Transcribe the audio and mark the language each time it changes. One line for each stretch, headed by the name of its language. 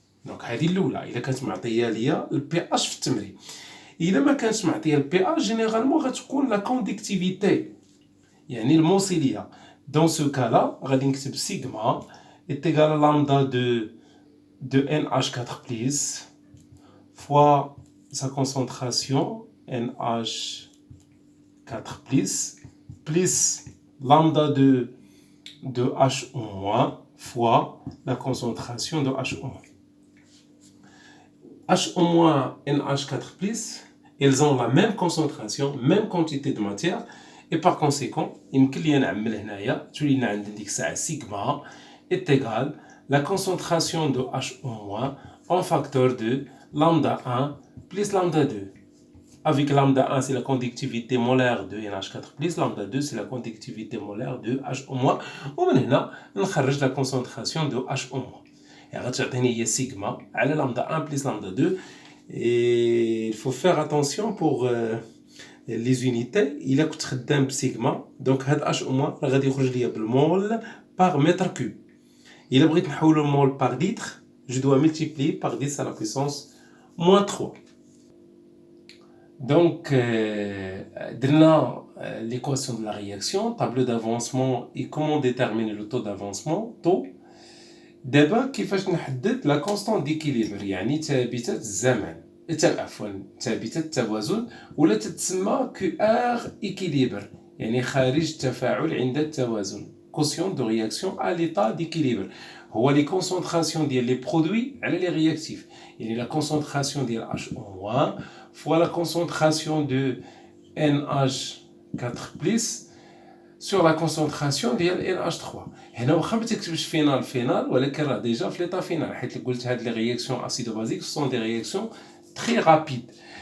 Arabic: دونك هذه الاولى الا كانت معطيه ليا البي اش في التمرين. الا ما كانتش معطيه البي اش جينيرالمون غتكون لا كونديكتيفيتي يعني الموصليه.
French: دون سو كالا
Arabic: غادي نكتب
French: سيغما est égal à lambda de NH4 plus fois sa concentration NH4 plus lambda de H1- fois la concentration de H1-. H1- NH4 plus, ils ont la même concentration, même quantité de matière, et par conséquent,
Arabic: يمكن لي نعمل هنايا تولي لنا عند ديك الساعه
French: سيغما est égal la concentration de H1- en facteur de lambda 1 plus lambda 2. Avec lambda 1, c'est la conductivité molaire de NH4+, lambda 2, c'est la conductivité molaire de H1-.
Arabic: ومن هنا نخرج
French: la concentration de H1-.
Arabic: يعني غتعطيني هي سيغما على lambda 1 plus lambda 2.
French: Et il faut faire attention pour les unités.
Arabic: إلا كنت خدام بسيغما دونك هاد H1 راه غادي يخرج ليا بالمول
French: par mètre cube.
Arabic: إلا بغيت نحولو
French: المول par litre, je dois multiplier par 10 à la puissance moins 3. Donc,
Arabic: درنا
French: l'équation de la réaction, tableau d'avancement et comment déterminer le taux d'avancement, taux.
Arabic: دابا كيفاش نحدد
French: la constante d'équilibre
Arabic: يعني ثابتة الزمن عفوا ثابتة التوازن
French: ولا تتسمى QR équilibre يعني خارج التفاعل عند التوازن quotient de réaction à l'état d'équilibre هو les concentrations ديال les produits على les réactifs يعني la concentration ديال H1- fois la concentration de NH4+ sur la concentration ديال NH3.
Arabic: هنا واخا ما تكتبش فينال ولكن راه ديجا في ليطا فينال حيت قلت هاد لي رياكسيون اسيدو بازيك سون دي رياكسيون تري رابيد.